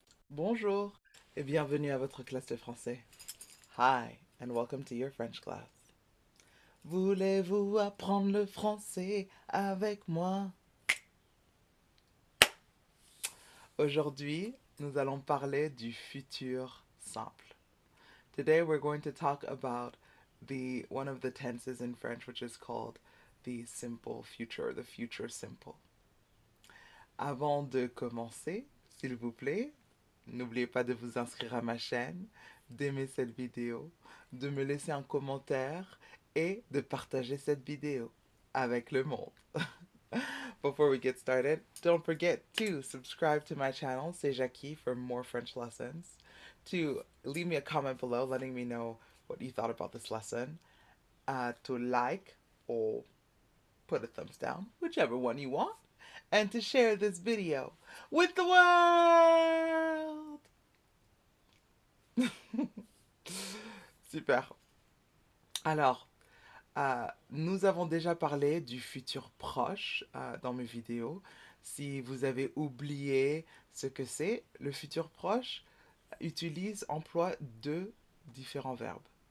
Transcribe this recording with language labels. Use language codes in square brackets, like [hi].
[fr] Bonjour et bienvenue à votre classe de français. [en] Hi and welcome to your French class. [fr] Voulez-vous apprendre le français avec moi? Aujourd'hui, nous allons parler du futur simple. [en] Today we're going to talk about the one of the tenses in French which is called the simple future, the future simple. [fr] Avant de commencer, s'il vous plaît, n'oubliez pas de vous inscrire à ma chaîne, d'aimer cette vidéo, de me laisser un commentaire et de partager cette vidéo avec le monde. [en] Before we get started, don't forget to subscribe to my channel, C'est Jackie, for more French lessons. To leave me a comment below letting me know what you thought about this lesson. To like or put a thumbs down, whichever one you want. And to share this video with the world. [fr] Super. Alors, nous avons déjà parlé du futur proche dans mes vidéos. Si vous avez oublié ce que c'est, le futur proche emploie deux différents verbes.